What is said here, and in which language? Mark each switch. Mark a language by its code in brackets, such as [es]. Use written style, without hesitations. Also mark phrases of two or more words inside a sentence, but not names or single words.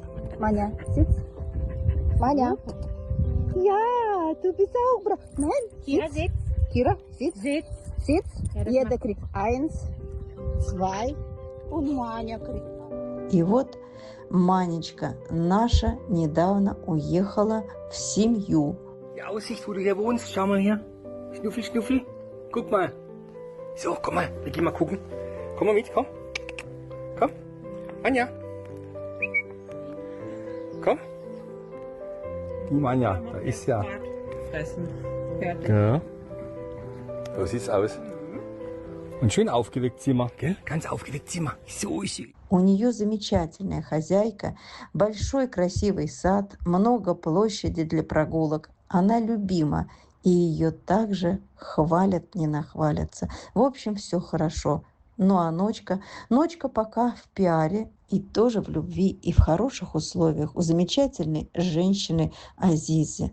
[de] Manja, sitz. Manja. Ja, du bist auch brav. Nein, Kira, sitz. sitz. Kira, sitz. Sitz. Sitz. Ja, das Jeder macht- kriegt 1, 2 und Manja kriegt. [ru] И вот Манечка наша недавно уехала в семью. [de] Die Aussicht, wo du hier wohnst, schau mal her. Schnuffi, Schnuffi. Guck mal. So, komm mal, wir gehen mal gucken. Komm mal mit, komm. Komm. Anja. Komm. Die Manja, da ist ja. Fressen. Fertig. Ja. So sieht's aus. Und schön aufgeweckt Zimmer, gell? Ganz aufgeweckt Zimmer. So ist sie. [ru] У нее замечательная хозяйка, большой красивый сад, много площади для прогулок. Она любима, и ее также хвалят, не нахвалятся. В общем, все хорошо. Ну а Ночка пока в пиаре и тоже в любви и в хороших условиях у замечательной женщины Азизы.